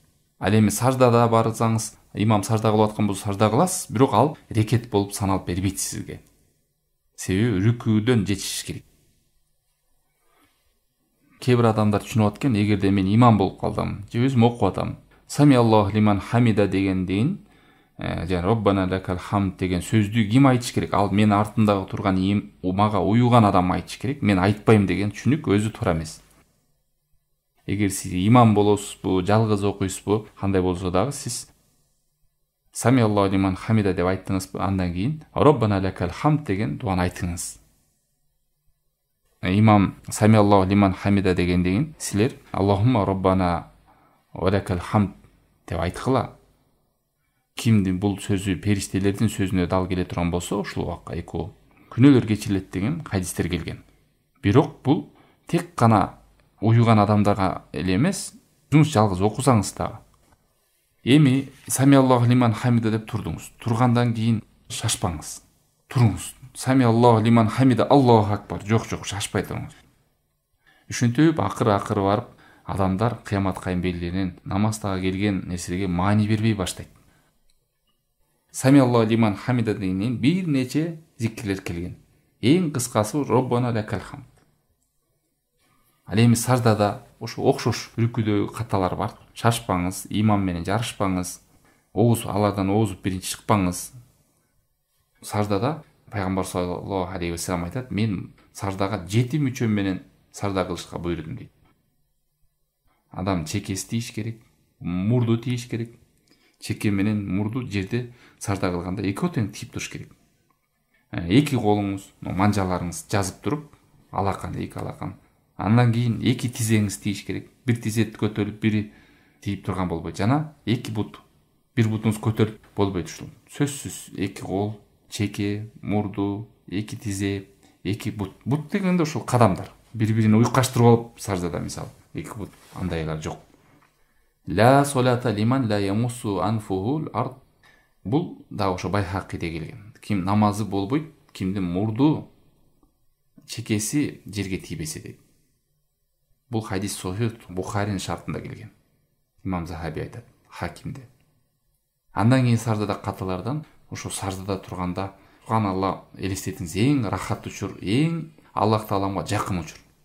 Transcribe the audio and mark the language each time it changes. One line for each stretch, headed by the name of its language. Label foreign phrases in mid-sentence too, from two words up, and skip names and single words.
Kyrgyz: Ал эми саждада барсаңыз, имам сажда кылып аткан болсо сажда кыласыз, бирок ал рекет болуп саналып бербейт сизге. Себеби рүкүүдөн жетишиш керек. Кээ бир адамдар түшүнүп аткан, эгерде мен имам болуп калдым, же өзүм окуп атам,
Arabic: سمع الله لمن حمده
Kyrgyz: дегенден жана
Arabic: ربنا لك الحمد
Kyrgyz: деген сөздү ким айтыш керек? Ал мен артындагы турган мага уюган адам айтыш керек. Мен айтпайм деген түшүнүк өзү туура эмес. Эгер сиз имам болосузбу, жалгыз окуйсузбу, кандай болсо дагы сиз
Arabic: سمع الله لمن حمده
Kyrgyz: деп айттыңызбы, андан кийин
Arabic: ربنا لك الحمد
Kyrgyz: деген дуаны айтыңыз. Имам
Arabic: سمع الله لمن حمده
Kyrgyz: дегенден кийин силер
Arabic: اللهم ربنا ولك الحمد
Kyrgyz: деп айткыла. Кимдин бул сөзү периштелердин сөзүнө дал келе турган болсо, ушул убакка экөө күнөөлөр кечирилет деген хадистер келген. Бирок бул тек гана уюган адамдарга эле эмес, өзүңүз жалгыз окусаңыз дагы. Эми
Arabic: سمع الله لمن حمده
Kyrgyz: деп турдуңуз. Тургандан кийин шашпаңыз. Туруңуз.
Arabic: سمع الله لمن حمده الله أكبر.
Kyrgyz: Жок, шашпай туруңуз. Ушинтип акыры барып адамдар кыяматка белгиленген намаздага келген нерсеге маани бербей баштайт.
Arabic: سمع الله لمن حمده
Kyrgyz: дегенен бир нече зикирлер келген. Эң кыскасы
Arabic: ربنا لك الحمد.
Kyrgyz: Ал эми саждада ошо окшош рүкүдөгү каталар бар. Шашпаңыз, имам менен жарышпаңыз, алардан оозуп биринчи чыкпаңыз. Саждада пайгамбар
Arabic: صلى الله عليه وسلم
Kyrgyz: айтат: "Мен саждага 7 мүчөм менен сажда кылышка буйрудум" дейт. Адам чекеси тийиш керек, мурду тийиш керек. Чеке менен мурду жерде сажда кылганда экөө тең тийип туруш керек. Эки колуңуз, манжаларыңыз жазып туруп, алакан, эки алакан. Андан кийин эки тизеңиз тийиш керек. Бир тизе көтөрүлүп, бири тийип турган болбойт. Жана эки бут, бир бутуңуз көтөрүлүп болбойт ушул. Сөзсүз эки кол, чеке, мурду, эки тизе, эки бут. Бут дегенде ушул кадамдар. Бири-бирине уйкаштырып алып саждада мисалы, эки бут андайлар жок.
Arabic: لا صلاة لمن لا يمس أنفه الأرض.
Kyrgyz: Бул да ошо Байхакиде келген. Ким намазы болбойт, кимдин мурду, чекеси жерге тийбесе дейт. Бул хадис Сохих Бухаринин шартында келген. Имам Захаби айтат, Хакимде. Андан кийин саждада каталардан ошо саждада турганда Алла элестетиңиз, эң рахат учур, эң Аллах Тааламга жакын учур.